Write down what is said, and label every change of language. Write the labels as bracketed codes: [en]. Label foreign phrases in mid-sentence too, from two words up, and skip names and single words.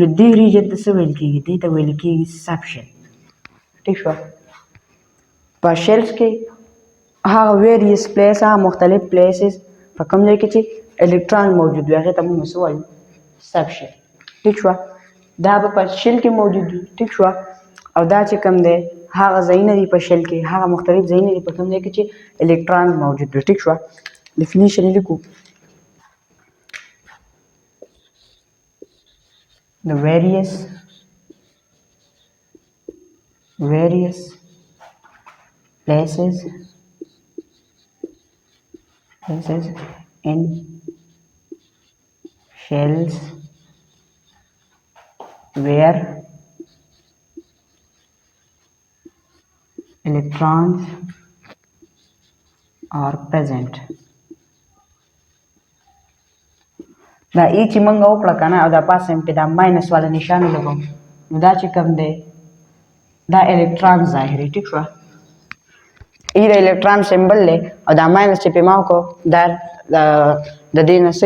[ps] دې ریجن ته څه ویل کېږي دې ته ویل کېږي [en] sub shell [ps] ټیک شو په شلز کې هغه [en] various place [ps] هغه مختلف پلیسز په کوم ځای کې چې الکترون موجود وي هغې ته موږ څه وایو [en] sub shell [ps] ټیک شوه دا به په شل کې موجود وي ټیک شوه او دا چې کوم دی هغه ځایونه دي په شل کې هغه مختلف ځایونه دي په کوم ځای کې چې الکترون موجود وي ټیک شوه ډیفینیشن یې لیکو [en] the various places in shells where electrons are present [ps] دا ای چې موږ وکړه که نه او دا پاسه هم پې دا ماینس والا نشان ولګوم نو دا چې کوم دی دا الکترون ظاهري ټیک شوه ای د الکترون سمبل دی او دا ماینس چې پې ما وکړو دا د دې نه څه